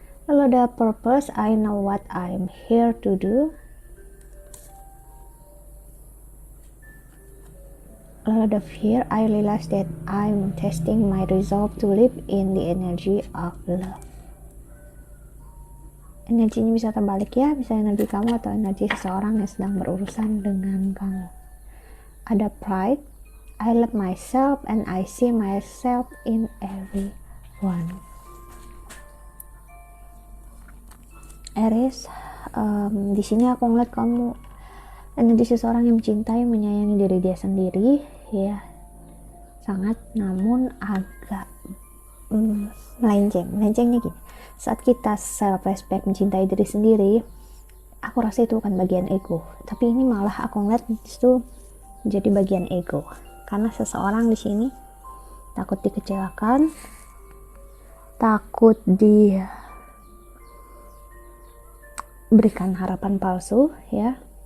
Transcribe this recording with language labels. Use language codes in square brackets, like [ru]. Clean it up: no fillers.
[id] Lalu ada [en] purpose, I know what I'm here to do. [id] Lalu ada [en] fear, I realize that I'm testing my resolve to live in the energy of love. [id] Energinya bisa terbalik ya, bisa energi kamu atau energi seseorang yang sedang berurusan dengan kamu. Ada [en] pride, I love myself and I see myself in everyone. [id] Aries, di sini aku ngeliat kamu energi seseorang yang mencintai, menyayangi diri dia sendiri, ya, sangat, namun agak melencengnya gini. Saat kita self respect, mencintai diri sendiri, aku rasa itu bukan bagian ego, tapi ini malah aku ngeliat itu jadi bagian ego, karena seseorang di sini takut dikecewakan, takut diberikan harapan palsu, ya.